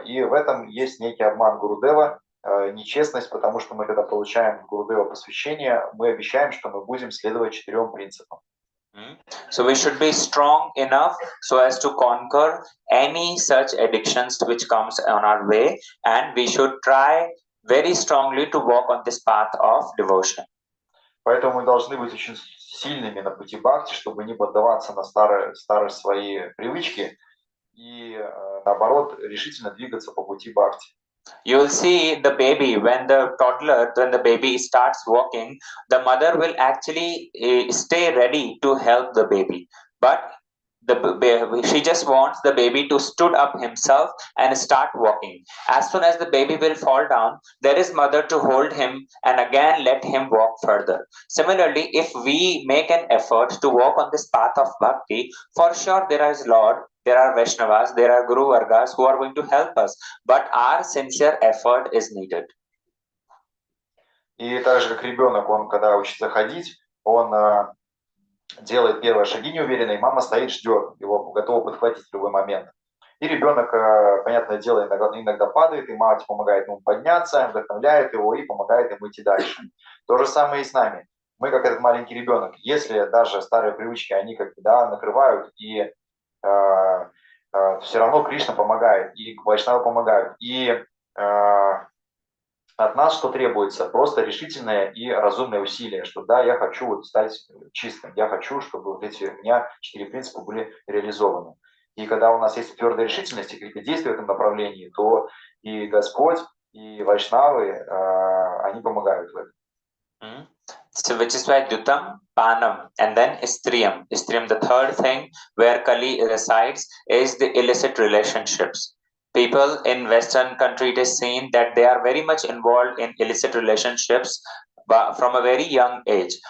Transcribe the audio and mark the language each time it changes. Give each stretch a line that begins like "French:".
Russian: И в этом есть некий обман Гурудева, нечестность, потому что мы, когда получаем Гурудева посвящение, мы обещаем, что мы будем следовать 4 принципам.
English: So we should be strong enough so as to conquer any such addictions which comes on our way, and we should try very strongly to walk on this path of devotion.
Russian: Поэтому мы должны быть очень сильными на пути бхакти, чтобы не поддаваться на старые свои привычки и, наоборот, решительно двигаться по пути бхакти.
English: You will see the baby, when the baby starts walking, the mother will actually stay ready to help the baby. But she just wants the baby to stood up himself and start walking. As soon as the baby will fall down, there is mother to hold him and again let him walk further. Similarly, if we make an effort to walk on this path of bhakti, for sure there is Lord, there are Vaishnavas, there are Guru Vargas who are going to help us, but our sincere effort is needed.
Russian: И так же, как ребенок, он когда учится ходить, он делает первые шаги неуверенно, и мама стоит, ждет, его готова подхватить в любой момент. И ребенок, понятное дело, иногда падает, и мать помогает ему подняться, вдохновляет его и помогает ему идти дальше. То же самое и с нами. Мы, как этот маленький ребенок, если даже старые привычки, они как бы, да, накрывают, и все равно Кришна помогает, и Вайшнавы помогают. И от нас что требуется? Просто решительное и разумное усилие, что да, я хочу вот стать чистым, я хочу, чтобы вот эти у меня 4 принципа были реализованы. И когда у нас есть твердая решительность и какие-то действия в этом направлении, то и Господь, и Вайшнавы, они помогают в этом.
English: So which is why Dutam, Panam, and then Istriyam. Istriyam, the third thing where Kali resides, is the illicit relationships. People in Western country, it is seen that they are very much involved in illicit relationships from a very young age.